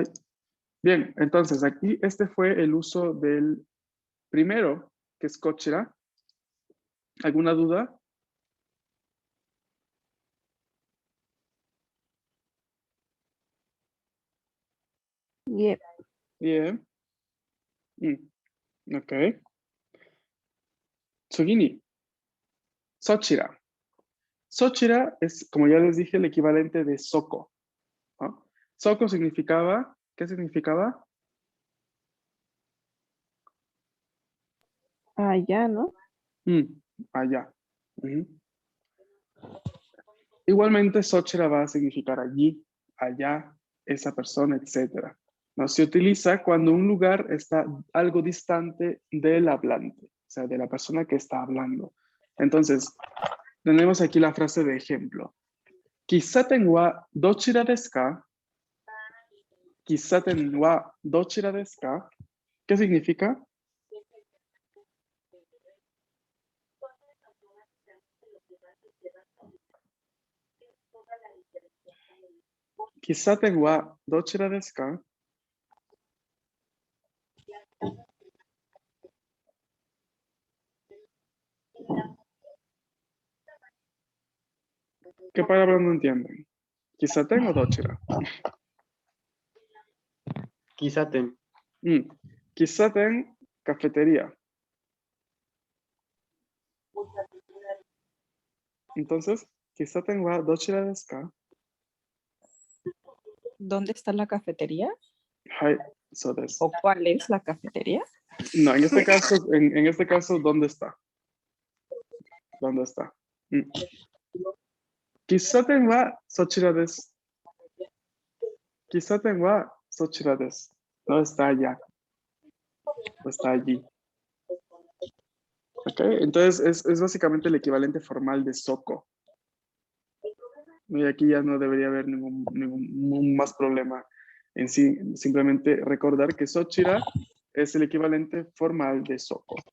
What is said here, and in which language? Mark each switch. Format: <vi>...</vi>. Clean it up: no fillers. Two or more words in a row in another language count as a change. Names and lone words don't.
<es>Bien, entonces aquí este fue el uso del primero, que es kochira. ¿Alguna duda? Yep. Bien. Ok.</es> <ja>次に、そちら.</ja> <es>Sochira es, como ya les dije, el equivalente de Soko, ¿no? Soko significaba, ¿qué significaba? Allá, ¿no? Allá. Ujú. Igualmente, Sochira va a significar allí, allá, esa persona, etcétera. ¿No? Se utiliza cuando un lugar está algo distante del hablante, o sea, de la persona que está hablando. Entonces, tenemos aquí la frase de ejemplo.</es> <ja>喫茶店はどちらですか? 喫茶店はどちらですか?</ja> <es>¿Qué significa?</es> <ja>喫茶店はどちらですか?</ja> <es>¿Qué palabra no entienden? Kisaten o dochira. Kisaten. Kisaten, cafetería. Entonces,</es> <ja>喫茶店はどちらですか?</ja> <es>¿Dónde está la cafetería?</es> <ja>はい、そうです。</ja> <es>¿O cuál es la cafetería? No, en este caso, ¿dónde está? ¿Dónde está?</es> <ja>喫茶店はそちらです。喫茶店はそちらです。</ja> <es>No está allá, no está allí. ¿Ok? Entonces es básicamente el equivalente formal de Soko. Y aquí ya no debería haber ningún más problema en sí. Simplemente recordar que Sochira es el equivalente formal de Soko.</es>